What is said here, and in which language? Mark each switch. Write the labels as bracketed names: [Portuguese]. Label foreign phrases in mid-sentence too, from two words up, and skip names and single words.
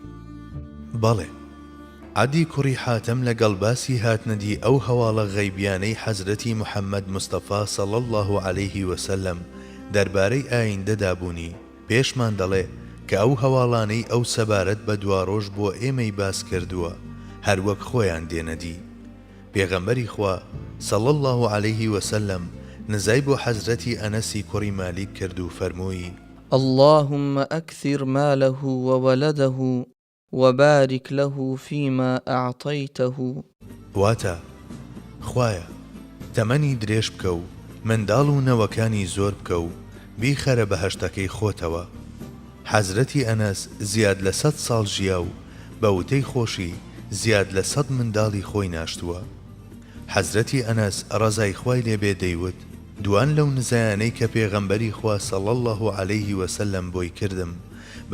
[Central Kurdish] بەڵێ عەدی کوڕی حاتەم لەگەڵ باسی هاتنەدی ئەو هەواڵە غەیبیانەی حەزرەتی محەممەد مستەفا [Arabic] صلی الله عليه وسلم [Central Kurdish] دەربارەی ئایندەدا بوونی پێشمان دەڵێ کە ئەو هەواڵانەی ئەو سەبارەت بە دواڕۆژ بۆ ئێمەی باس کردووە هەروەک خۆیان دێنەدی پێغەمبەری خوا [Arabic] صلی الله عليه وسلم [Central Kurdish] نزای بۆ حەزرەتی ئەنەسی کوڕی مالیک کرد و فەرمووی [Arabic] اللهم أكثر ماله وولده وبارك له فيما أعطيته [Central Kurdish] واتە خوایە تەمەنی درێژ بکە و منداڵ و نەوەکانی زۆر بکە و بیخەرە بەهەشتەکەی خۆتەوە حەزرەتی ئەنەس زیاد لە 100 ساڵ ژیا و بە وتەی خۆشی زیاد لە 100 منداڵی خۆی ناشتووە حەزرەتی ئەنەس ڕەزای خوای لێبێ دەیوت دوان لەو نزایانەی کە پێغەمبەری خوا [Arabic] صلی الله عليه وسلم [Central Kurdish] بۆی کردم بە